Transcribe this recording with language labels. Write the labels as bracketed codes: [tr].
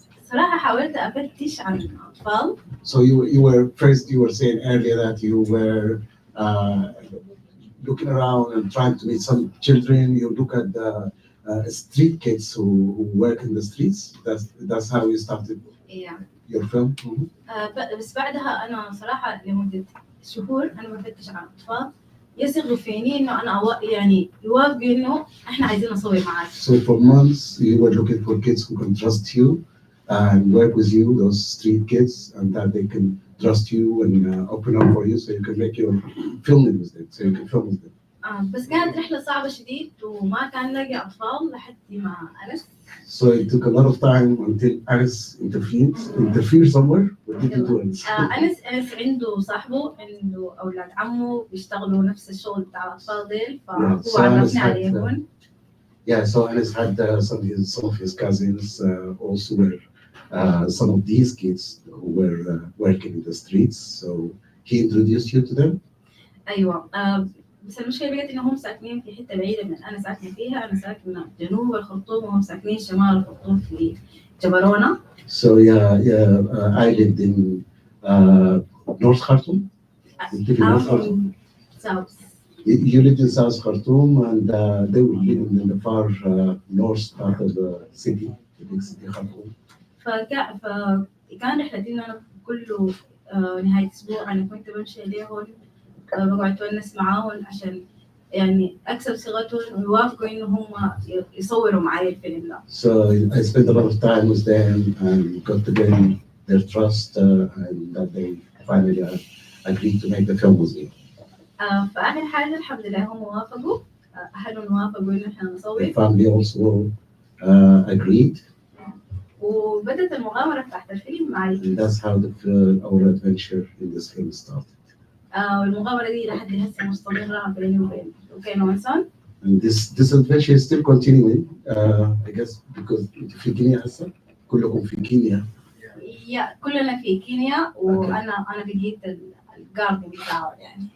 [ar] صراحة حاولت أفتش عن الأطفال. [en] So you were saying earlier that you were looking around and trying to meet some children. You look at the street kids who work in the streets. That's how you started your film. [ar] بس بعدها أنا صراحة لمدة شهور أنا بفتش عن أطفال يثقوا فيني إنه أنا يعني يوافقوا إنه إحنا عايزين نصور معاك. [en] So for months you were looking for kids who can trust you and work with you, those street kids, and that they can trust you and open up for you so you can make your filming with them, so you can film with them. [ar] بس كانت رحلة صعبة شديد وما كان لاقي أطفال لحد ما أنس. [en] So it took a lot of time until Anis interfered somewhere. What did you do? [ar] أنس عنده صاحبه عنده أولاد عمه بيشتغلوا نفس الشغل بتاع الأطفال ديل فهو عرفني عليهم. [en] Yeah, so Anis had some of his cousins also were some of these kids who were working in the streets. So he introduced you to them. [ar] أيوة. بس المشكلة بقت إنهم ساكنين في حتة بعيدة من أنا ساكنة فيها. أنا ساكنة جنوب الخرطوم وهم ساكنين شمال الخرطوم في جبرونا. [en] So I lived in North Khartoum. South. You lived in South Khartoum, and they were living in the far north part of the city, the big city Khartoum. [ar] فكان رحلتي إنه أنا كل نهاية أسبوع أنا كنت بمشي إليهم بقعد أتونس معاهم عشان يعني أكسب ثقتهم ويوافقوا إنه هم يصوروا معي الفيلم ده. [en] So I spent a lot of time with them and got to gain their trust and that they finally agreed to make the film with me. [ar] فآخر حاجة الحمد لله هم وافقوا. أهلهم وافقوا إنه إحنا نصور. [en] The family also agreed. [ar] وبدت المغامرة بتاعت الفيلم مع [en] And that's how our adventure in this film started. [ar] والمغامرة دي لحد هسه مستمرة بيني وبين وانسون. [en] And this adventure is still continuing, I guess, because [ar] انتوا في كينيا هسه كلكم في كينيا. كلنا في كينيا وانا بقيت الجاردن بتاعه يعني.